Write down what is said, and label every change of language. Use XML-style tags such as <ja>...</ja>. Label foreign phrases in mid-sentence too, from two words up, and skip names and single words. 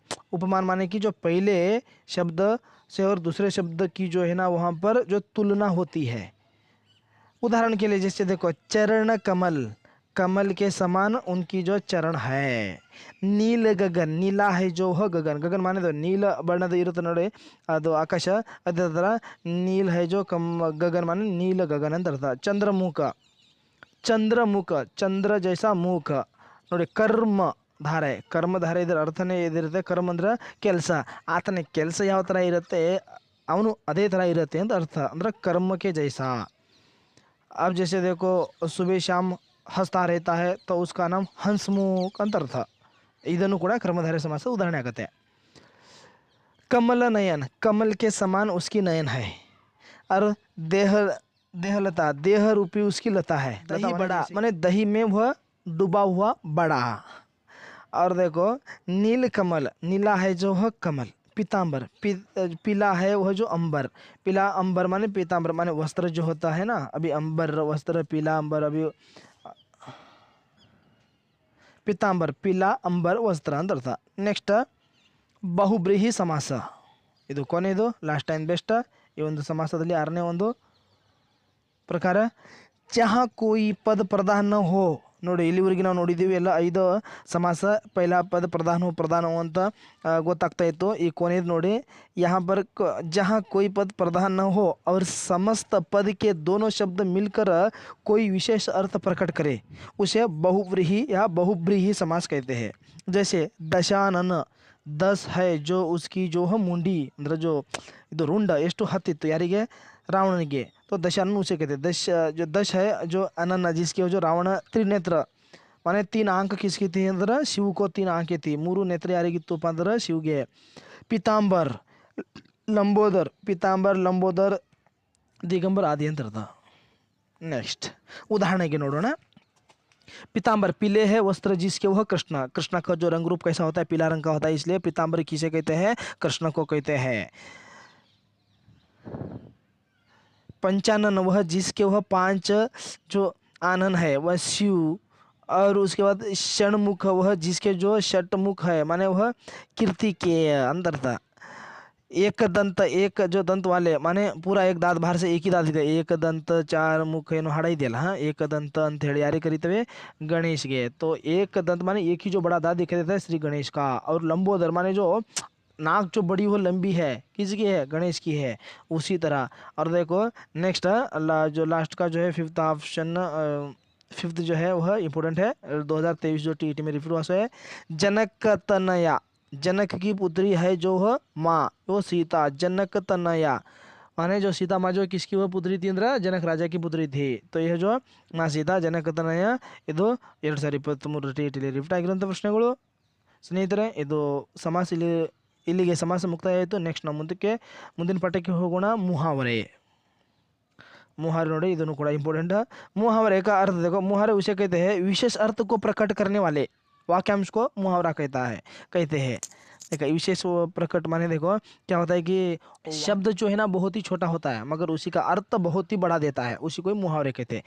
<hi>उपमान माने कि जो पहले शब्द से और दूसरे शब्द की जो है ना वहाँ पर जो तुलना होती है. उदाहरण के लिए जैसे देखो चरण कमल के समान उनकी जो चरण है. नील गगन, नीला है जो है गगन माने तो नील</hi> <kn>ಬಣ್ಣದ ಇರುತ್ತೆ ನೋಡಿ, ಅದು ಆಕಾಶ. ಅದೇ ಥರ</kn> <hi>ನೀಲ್ है जो गगन माने नील गगन</hi> <kn>ಅಂತ ಅರ್ಥ.</kn> <hi>चंद्रमुख चंद्र जैसा मुख ನೋಡಿ.</hi> <kn>ಕರ್ಮಧಾರೆ ಇದರ ಅರ್ಥನೇ ಇದಿರುತ್ತೆ. ಕರ್ಮ ಅಂದ್ರೆ ಕೆಲಸ, ಆತನ ಕೆಲಸ ಯಾವ ಥರ ಇರುತ್ತೆ ಅವನು ಅದೇ ಥರ ಇರುತ್ತೆ ಅಂತ ಅರ್ಥ.</kn> <hi>ಅಂದ್ರೆ कर्म जैसा. अब जैसे देखो सुबह शाम हंसता रहता है तो उसका नाम हंसमुख</hi> <kn>ಅಂತ ಅರ್ಥ. ಇದನ್ನು ಕೂಡ</kn> <hi>कर्मधारय समास उदाहरण आगते. कमल नयन, कमल के समान उसकी नयन है. और देहलता, देह रूपी उसकी लता है. दही बड़ा माने दही में वह डूबा हुआ बड़ा. और देखो नील कमल, नीला है जो है कमल. पीतांबर, पीला है वह जो अंबर. पीला अंबर माने पीतांबर माने वस्त्र जो होता है ना, अभी अंबर वस्त्र, पीला अंबर, अभी पीतांबर, पीला अंबर वस्त्र</hi> <kn>ಅಂತ ಅರ್ಥ. ನೆಕ್ಸ್ಟ್ ಬಹುಬ್ರೀಹಿ ಸಮಾಸ. ಇದು ಕೊನೆಯದು,</kn> <en>last time best.</en> <kn>ಈ ಒಂದು ಸಮಾಸದಲ್ಲಿ 6ನೇ ಒಂದು ಪ್ರಕಾರ.</kn> <hi>जहाँ कोई पद प्रधान न हो.</hi> <kn>ನೋಡಿ ಇಲ್ಲಿವರೆಗೆ ನಾವು ನೋಡಿದ್ದೀವಿ ಎಲ್ಲ 5 ಸಮಾಸ.</kn> <hi>पहला पद प्रधान हो</hi> <kn>ಅಂತ ಗೊತ್ತಾಗ್ತಾ ಇತ್ತು. ಈ ಕೊನೆಯದು ನೋಡಿ,</kn> <hi>यहाँ पर जहाँ कोई पद प्रधान न हो और समस्त पद के दोनों शब्द मिलकर कोई विशेष अर्थ प्रकट करे, उसे बहुव्रीहि या बहुब्रीहि समास कहते हैं. जैसे दशानन, 10 है जो उसकी जो है मुंडी,</hi> <kn>ಅಂದ್ರೆ ಇದು ರುಂಡ ಎಷ್ಟು ಹತ್ತಿತ್ತು ಯಾರಿಗೆ,</kn> <hi>रावण तो दशानन उसे कहते हैं. जो 10 है जो अनन जिसके जो रावण त्रिनेत्र माने 3 आंख किसकी थी अंदर, शिव को 3 आंखें थी।</hi> <kn>मूರು नेत्र ಯಾರಿಗಿತ್ತು ಅಂದ್ರೆ ಶಿವಗೆ।</kn> <hi>पीताम्बर लंबोदर दिगंबर आदि</hi> <kn>ಅಂತ ಅರ್ಥ। ನೆಕ್ಸ್ಟ್ ಉದಾಹರಣ ನೋಡೋಣ।</kn> <hi>पीताम्बर पीले है वस्त्र जिसके वह कृष्ण का जो रंग रूप कैसा होता है, पीला रंग का होता है, इसलिए पीताम्बर किसे कहते हैं, कृष्ण को कहते हैं। पंचानन वह जिसके वह 5 जो आनन है वह शिव, और उसके बाद षणमुख वह जिसके जो षटमुख है माने वह कीर्ति के अंदर था। एक दंत एक जो दंत वाले माने पूरा एक दांत बाहर से एक ही दांत ಇದೆ, एक दंत 4 मुख</hi> <kn>ಏನು ಹಾಡ ಇದೆಯಲ್ಲ,</kn> <hi>हाँ एक दंत</hi> <kn>ಅಂತ ಹೇಳಿ ಯಾರಿಗೆ ಕರೀತೇವೆ, गणेशಗೆ।</kn> <hi>तो एक दंत माने एक ही जो बड़ा दांत दिखाई देता है श्री गणेश का। और लंबोदर माने जो नाक जो बड़ी हो लंबी है, किसकी है, गणेश की है। उसी तरह और देखो नेक्स्ट जो लास्ट का जो है</hi> <en>fifth option,</en> <hi>फिफ्थ जो है वह इंपॉर्टेंट है। 2023 जो टीईटी में रिफ्यू हुआ है, जनक तनया, जनक की पुत्री है जो वह माँ वो सीता, जनक तनया माने जो सीता माँ जो किसकी वह पुत्री थी अंदर, जनक राजा की पुत्री थी। तो यह जो माँ</hi> <kn>सीता जनक तनಯ ಇದು 2023 ಟಿಟಿಲಿ ರಿಫ್ಟ್ ಆಗಿರುವಂಥ ಪ್ರಶ್ನೆಗಳು ಸ್ನೇಹಿತರೆ। ಇದು ಸಮಾಸ ಇಲ್ಲಿಗೆ ಸಮಾಸ ಮುಕ್ತಾಯ ಆಯಿತು। ನೆಕ್ಸ್ಟ್ ನಾವು ಮುಂದಿನ ಪಾಠಕ್ಕೆ ಹೋಗೋಣ। मुहावरे ನೋಡಿ, ಇದನ್ನು ಕೂಡ</kn> <hi>इंपॉर्टेंट है। मुहावरे का अर्थ देखो, मुहावरे उसे कहते हैं विशेष अर्थ को प्रकट करने वाले वाक्यांश को मुहावरा कहते हैं। देखो विशेष प्रकट माने देखो क्या होता है कि शब्द जो है ना बहुत ही छोटा होता है मगर उसी का अर्थ बहुत ही बड़ा देता है, उसी को मुहावरे कहते हैं।</hi>